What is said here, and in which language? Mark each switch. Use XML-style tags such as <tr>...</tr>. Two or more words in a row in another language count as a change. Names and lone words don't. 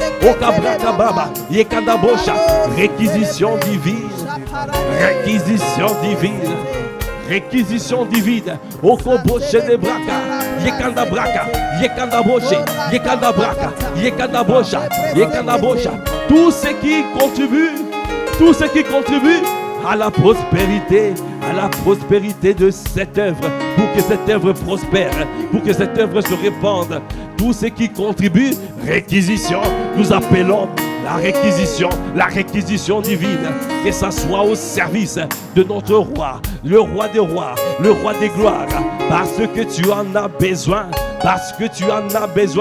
<fr>Okabraka baba. Yekadabosha. Réquisition divine. Réquisition divine. Réquisition divine. Okoboshe de braka. Yekandabraka. Yekandaboshe. Yekandabraka. Yekandabosha. Yekandabosha. Tout ce qui contribue à la prospérité de cette œuvre, pour que cette œuvre prospère, pour que cette œuvre se répande. Tout ce qui contribue, réquisition, nous appelons la réquisition divine, que ça soit au service de notre roi, le roi des rois, le roi des gloires, parce que tu en as besoin, parce que tu en as besoin.</fr>